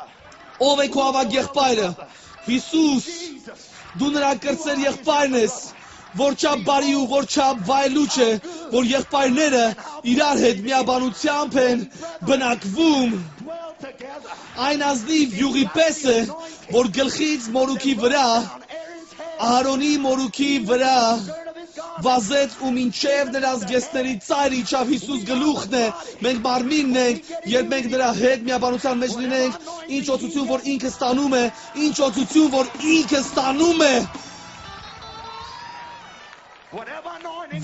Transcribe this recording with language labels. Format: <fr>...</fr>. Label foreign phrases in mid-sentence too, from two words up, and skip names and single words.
<hy>Ով է քո ավագ եղբայրը։ Հիսուս, դու նրա կրտսեր եղբայրն ես, որչափ բարի ու որչափ վայելուչ է, որ եղբայրները իրար հետ միաբանությամբ են բնակվում։</hy> <en>Dwell together.</en> <hy>Այն ազնիվ յուղի պես է, որ գլխից մորուքի վրա,</hy> <en>On Aaron's head,</en> <hy>Ահարոնի մորուքի վրա</hy> <en>third of his garment.</en> <hy>վազեց ու մինչև նրա զգեստների ծայրը իջավ Հիսուս գլուխն է, մենք մարմինն ենք, երբ մենք նրա հետ միաբանության մեջ լինենք, ինչ օծություն որ ինքը ստանում է, ինչ օծություն որ ինքը ստանում է,</hy> <en>Whatever anointing</en>